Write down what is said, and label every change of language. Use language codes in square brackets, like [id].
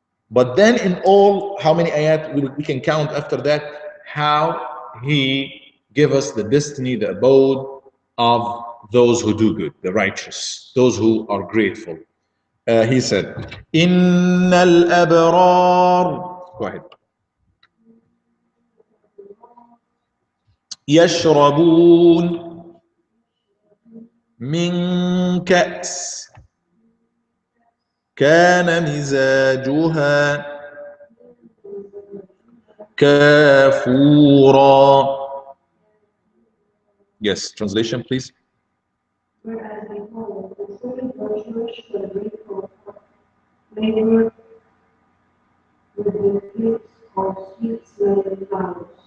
[en] But then in all, how many ayat we can count after that, how He give us the destiny, the abode of those who do good, the righteous, those who are grateful. He said, [ar] إِنَّ الْأَبْرَارِ, [en] go ahead. [ar] يشربون من كأس كان مزاجها كافورا. [en] Yes, translation please. Whereas behold, the same virtuous shall drink from flavored with the fruits of sweet-smelling flowers.